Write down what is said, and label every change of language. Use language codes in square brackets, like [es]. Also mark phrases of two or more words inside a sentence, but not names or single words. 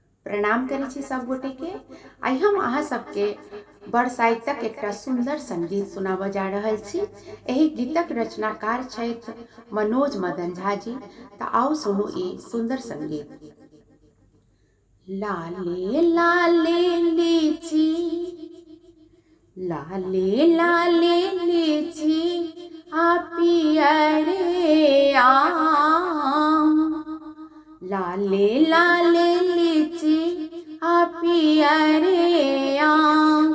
[mai] प्रणाम करै छी सब गोटे के। आइ हम अहाँ सबके बरसाइतक एकटा सुंदर संगीत सुनाबऽ जा रहल छी। एहि गीतक रचनाकार छथि मनोज मदन झा जी। तऽ आओ सुनू ई सुंदर संगीत। लाले लाले लीची, लाले लाले लीची, आ पियरे आम। लाले लाले लीची, आ पियरे आम।